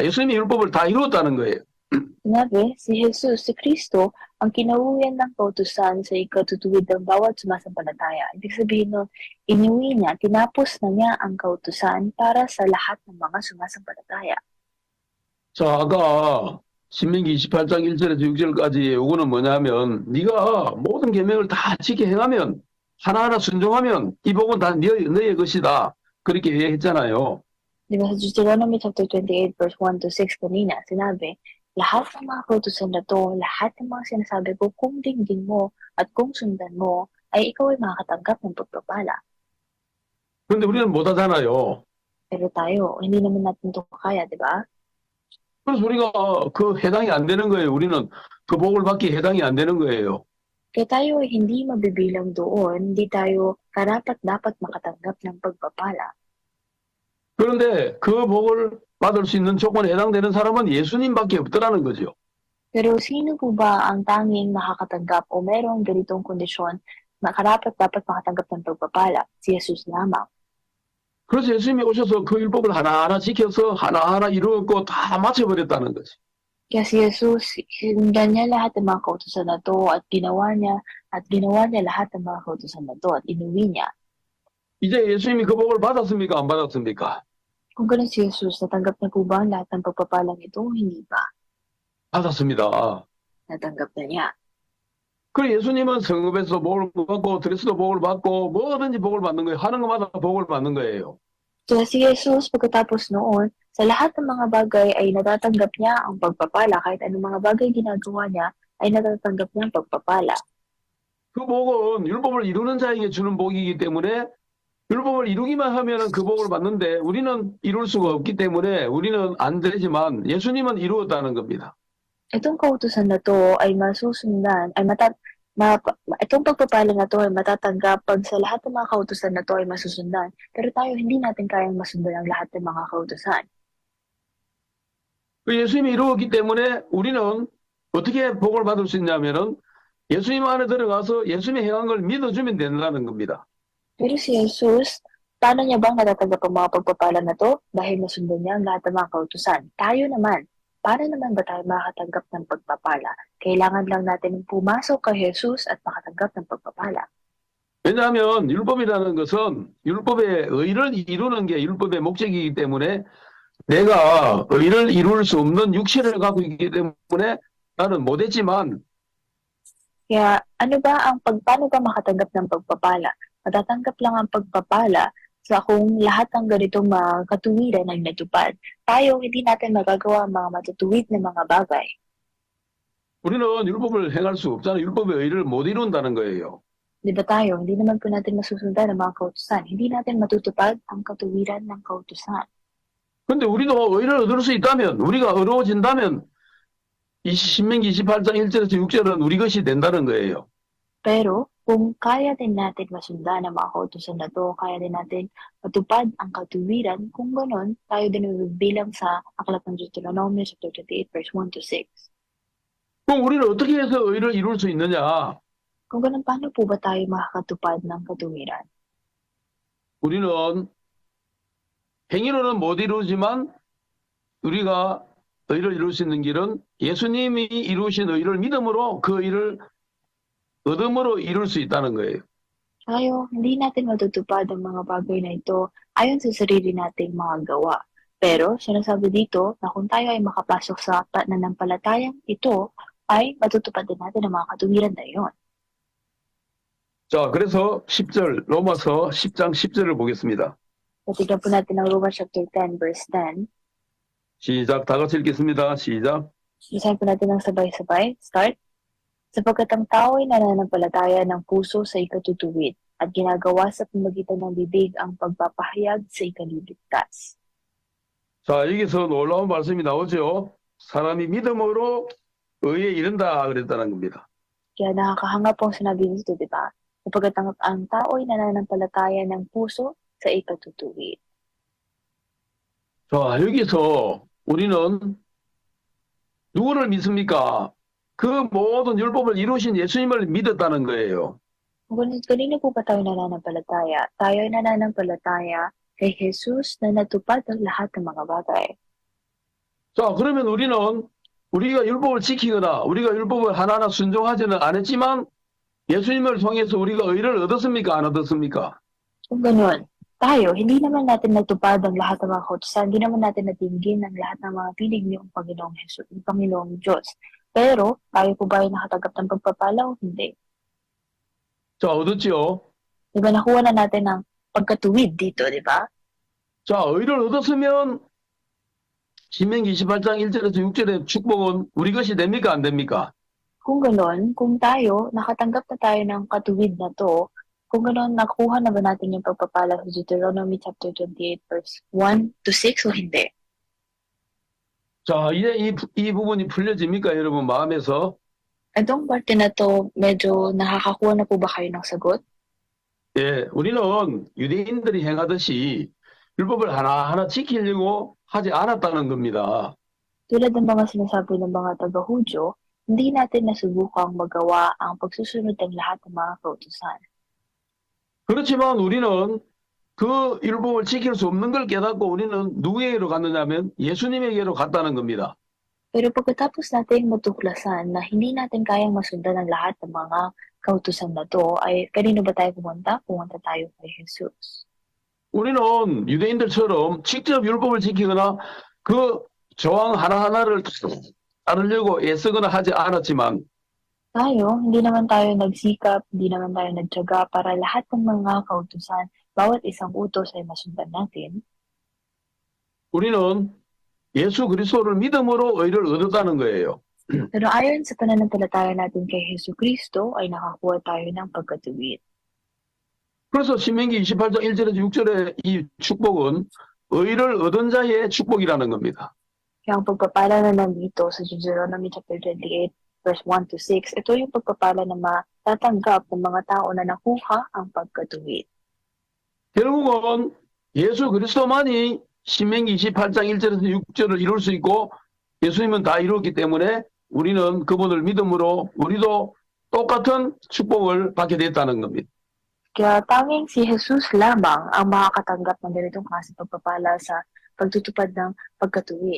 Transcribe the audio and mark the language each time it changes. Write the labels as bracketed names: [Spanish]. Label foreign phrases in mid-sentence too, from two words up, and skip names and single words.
[Korean] 예수님이 율법을 다 이루었다는 거예요. [Filipino] Sinabi, si Jesus, si Kristo, ang kinauuwian ng kautusan sa ikatutuwid ng bawat sumasampalataya. Ibig sabihin nun, inuwi niya, tinapos na niya ang kautusan para sa lahat ng mga sumasampalataya. [Korean] 자, 아까 신명기 28장 1절에서 6절까지 요거는 뭐냐면 네가 모든 계명을 다 지켜 행하면 하나하나 순종하면 이 복은 다 너의 것이다. 그렇게 얘기했잖아요. [Filipino] Di ba sa Deuteronomy chapter 28 verse 1 to 6 kanina, sinabi, lahat ng mga kautusan na to, lahat ng mga sinasabi ko, kung dinggin mo at kung sundan mo, ay ikaw ay makakatanggap ng pagpapala. [Korean] 그런데 우리는 못하잖아요. [Filipino] Pero tayo, hindi naman natin ito kaya, di ba? [Korean] 그래서 우리가 그 해당이 안 되는 거예요. 우리는 그 복을 받기 해당이 안 되는 거예요. [Filipino] Kaya tayo ay hindi mabibilang doon, hindi tayo karapat-dapat makatanggap ng pagpapala. [Korean] 그런데 그 복을 받을 수 있는 조건에 해당되는 사람은 예수님밖에 없더라는 거죠. [Filipino] Pero sino po ba ang tanging nakakatanggap o merong ganitong kondisyon na karapat-dapat makatanggap ng pagpapala? Si Jesus lamang. [Korean] 그래서 예수님이 오셔서 그 율법을 하나하나 지켜서 하나하나 이루었고 다 마쳐버렸다는 거지. [Filipino] Kaya si Jesus, sinundan niya lahat ng mga kautusan na to at ginawa niya lahat ng mga kautusan na to at inuwi niya. [Korean] 이제 예수님이 그 복을 받았습니까? 안 받았습니까? [Filipino] Kung ganun si Jesus, natanggap na po ba ang lahat ng pagpapalang ito o hindi ba? [Korean] 받았습니다. [Filipino] Natanggap na niya. [Korean] 그리고 예수님은 성읍에서 복을 받고 드레스도 복을 받고 뭐든지 복을 받는 거예요. 하는 것마다 복을 받는 거예요. [Filipino] Kaya si Jesus, pagkatapos noon, sa lahat ng mga bagay ay natatanggap niya ang pagpapala. Kahit anong mga bagay ginagawa niya, ay natatanggap niya ang pagpapala. [Korean] 그 복은 율법을 이루는 자에게 주는 복이기 때문에 율법을 이루기만 하면 그 복을 받는데 우리는 이룰 수가 없기 때문에 우리는 안 되지만 예수님은 이루었다는 겁니다. [Filipino] Itong kautusan na to ay masusundan, itong pagpapala na to ay matatanggap pag sa lahat ng mga kautusan na to ay masusundan. Pero tayo hindi natin kayang masundan ang lahat ng mga kautusan. [Korean] 그 예수님이 이루었기 때문에 우리는 어떻게 복을 받을 수 있냐면은 예수님 안에 들어가서 예수님이 행한 걸 믿어주면 된다는 겁니다. [Filipino] Pero si Jesus, paano niya bang natatanggap ang mga pagpapala na to? Dahil nasundan niya ang lahat ng mga kautusan. Tayo naman, paano naman ba tayo makakatanggap ng pagpapala? Kailangan lang natin pumasok kay Jesus at makatanggap ng pagpapala. [Korean] 왜냐하면 율법이라는 것은 율법의 의를 이루는 게 율법의 목적이기 때문에 내가 의를 이룰 수 없는 육체를 갖고 있기 때문에 나는 못했지만 [Filipino] Kaya paano ka makatanggap ng pagpapala? Matatanggap lang ang pagpapala sa kung lahat ng ganitong mga katuwiran ay natupad. Tayo, hindi natin magagawa ang mga matutuwid na mga bagay. [Korean] 우리는 율법을 행할 수 없잖아요. 율법의 의를 못 이룬다는 거예요. [Filipino] Di ba tayo, hindi naman po natin masusundan ang mga kautusan. Hindi natin matutupad ang katuwiran ng kautusan. [Korean] 근데 우리도 의를 얻을 수 있다면, 우리가 의로워진다면, 신명기 28장 1절에서 6절은 우리 것이 된다는 거예요. [Filipino] Pero kung kaya din natin masundan ang mga kautusan na to, kaya din natin matupad ang katuwiran, kung ganon, tayo din bilang sa Aklat ng Deuteronomy chapter 28 verse 1 to 6. [Korean] 그럼 우리는 어떻게 해서 의를 이룰 수 있느냐? [Filipino] Kung ganon, paano po ba tayo makakatupad ng katuwiran? [Korean] 우리는 행위로는 못 이루지만 우리가 의를 이룰 수 있는 길은 예수님이 이루신 의를 믿음으로 그 의를 얻음으로 이룰 수 있다는 거예요. [Filipino] Tayo, hindi natin matutupad ang mga bagay na ito ayon sa sarili nating mga gawa. Pero sinasabi dito na kung tayo ay makapasok sa pananampalatayang ito, ay matutupad din natin ang mga katuwiran na iyon. [Korean] 자, 그래서 10절, 로마서 10장 10절을 보겠습니다. [Filipino] Tignan po natin ang Romans chapter 10 verse 10. [Korean] 시작, 다 같이 읽겠습니다. 시작. [Filipino] Isahin po natin ng sabay-sabay. Start. Sapagkat ang tao ay nananampalataya ng puso sa ikatutuwid at ginagawa sa pamagitan ng bibig ang pagpapahayag sa ikaliligtas. [Korean] 자, 여기서 놀라운 말씀이 나오죠. 사람이 믿음으로 의에 이른다 그랬다는 겁니다. [Filipino] Kaya nakakahanga pong sinabi dito, di ba? Sapagkat ang tao ay nananampalataya ng puso sa ikatutuwid. [Korean] 자, 여기서 우리는 누구를 믿습니까? 그 모든 율법을 이루신 예수님을 믿었다는 거예요. [Filipino] Kanino po ba tayo nananampalataya? Tayo ay nananampalataya kay Jesus na natupad ang lahat ng mga bagay. [Korean] 자, 그러면 우리는 우리가 율법을 지키거나 우리가 율법을 하나하나 순종하지는 않았지만 예수님을 통해서 우리가 의를 얻었습니까? 안 얻었습니까? [Filipino] Kung ganun, tayo, hindi naman natin natupad ang lahat ng mga kautusan, hindi naman natin natinggin ang lahat ng mga tinig niyong Panginoong Jesus, ng Panginoong Diyos. Pero, tayo po ba ay nakatanggap ng pagpapala o hindi? [Korean] 자, 얻었지요? [Filipino] Di ba nakuha na natin ang pagkatuwid dito, di ba? [Korean] 자, 의를 얻었으면 신명기 28장 1절에서 6절의 축복은 우리 것이 됩니까? 안 됩니까? [Filipino] Kung ganun, kung tayo, nakatanggap na tayo ng katuwid na to, kung ganun, nakuha na ba natin yung pagpapala sa Deuteronomy chapter 28 verse 1 to 6 o hindi? [Korean] 자, 이제 이 부분이 풀려집니까? 여러분 마음에서? [Filipino] Itong parte na to, medyo nakakakuha na po ba kayo ng sagot? [Korean] 예, 우리는 유대인들이 행하듯이 율법을 하나하나 지키려고 하지 않았다는 겁니다. [Filipino] Tulad ng mga sinasabi ng mga taga-Hudyo, hindi natin nasubukang magawa ang pagsusunod ng lahat ng mga kautusan. [Korean] 그렇지만 우리는 그 율법을 지킬 수 없는 걸 깨닫고 우리는 누구에게로 갔느냐면 예수님에게로 갔다는 겁니다. [Filipino] Pero pagkatapos natin matuklasan na hindi natin kayang masundan ang lahat ng mga kautusan na to, ay kanino ba tayo pumunta? Pumunta tayo kay Jesus. [Korean] 우리는 유대인들처럼 직접 율법을 지키거나 그 조항 하나하나를 따르려고 애쓰거나 하지 않았지만 [Filipino] Tayo, hindi naman tayo nagsikap, hindi naman tayo nagtiyaga para lahat ng mga kautusan, bawat isang utos ay masundan natin. [Korean] 우리는 예수 그리스도를 믿음으로 의를 얻었다는 거예요. [Filipino] Pero ayon sa pananampalataya natin kay Hesus Kristo, ay nakakuha tayo ng pagkatuwid. [Korean] 그래서 신명기 28장 1절에서 6절의 이 축복은 의를 얻은 자의 축복이라는 겁니다. [Filipino] Kaya ang pagpapala na nandito sa Deuteronomy chapter 28 verse 1 to 6, ito yung pagpapala na matatanggap ng mga tao na nakuha ang pagkatuwid. [Korean] 결국은 예수 그리스도만이 신명기 28장 1절에서 6절을 이룰 수 있고 예수님은 다 이루었기 때문에 우리는 그분을 믿음으로 우리도 똑같은 축복을 받게 됐다는 겁니다. [Filipino] Kaya tanging si Jesus lamang ang makakatanggap ng ganitong klase pagpapala sa pagtutupad ng pagkatuwid.